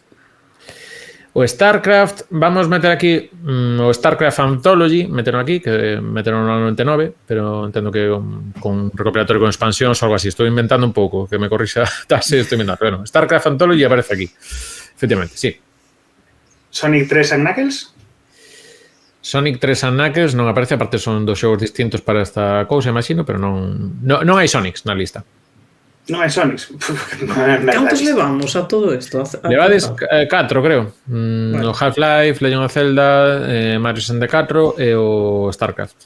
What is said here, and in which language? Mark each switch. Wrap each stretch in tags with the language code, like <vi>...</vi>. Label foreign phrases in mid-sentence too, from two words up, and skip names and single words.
<gl>O StarCraft, vamos meter aquí o StarCraft Anthology, meteron aquí, que meteron no 99, pero entendo que con recopilatorio con expansións ou algo así. Estou inventando un pouco, que me corrixa Tase, estou inventando. Bueno, StarCraft Anthology aparece aquí. Efectivamente, sí. Sonic 3 and Knuckles? Sonic 3 and Knuckles non aparece, aparte son dos xogos distintos para esta cousa, imagino, pero non hai Sonics na lista. Non hai Sonics. Cantos levamos a todo isto? Levades 4, creo. O Half-Life, Legend of Zelda, Mario 64 e o StarCraft.</gl>